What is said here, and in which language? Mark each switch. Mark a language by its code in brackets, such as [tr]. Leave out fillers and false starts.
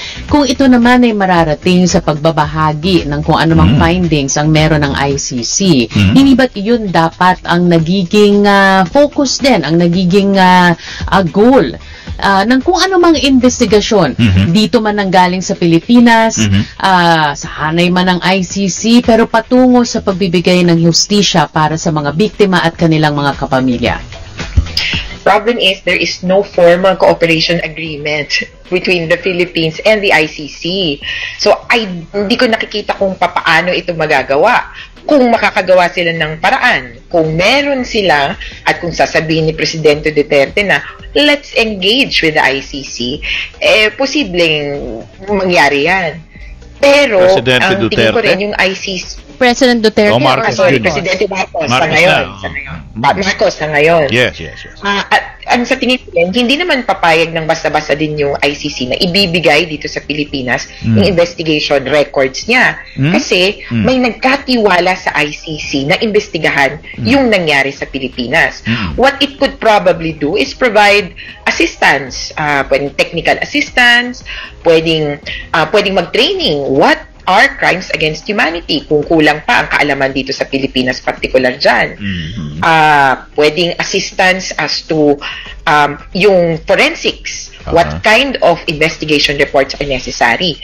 [tl] Kung ito naman ay mararating sa pagbabahagi ng kung anumang findings ang meron ng ICC, hindi ba't yun dapat ang nagiging focus din, ang nagiging goal ng kung anumang investigasyon dito man nanggaling sa Pilipinas, sa hanay man ng ICC, pero patungo sa pagbibigay ng hustisya para sa mga biktima at kanilang mga kapamilya? [en] Problem is there is no formal cooperation agreement between the Philippines and the ICC. [tl] So hindi ko nakikita kung papaano ito magagawa. Kung makakagawa sila ng paraan, kung meron sila at kung sasabihin ni Presidente Duterte na [en] let's engage with the ICC, [tl] posibleng mangyari yan. Pero ang tingin ko rin yung ICC, [en] President Duterte [tl] Presidente Marcos sa ngayon. Marcos sa ngayon. [en] Yes. [tl] At ang sa tingin ko rin, hindi naman papayag ng basta-basta din yung ICC na ibibigay dito sa Pilipinas yung investigation records niya. Kasi may nagkatiwala sa ICC na imbestigahan yung nangyari sa Pilipinas. [en] What it could probably do is provide assistance, [tl] pwedeng technical assistance, pwedeng mag-training. [en] What are crimes against humanity? [tl] Kung kulang pa ang kaalaman dito sa Pilipinas, particular dyan. Pwedeng [en] assistance as to yung forensics. What kind of investigation reports are necessary?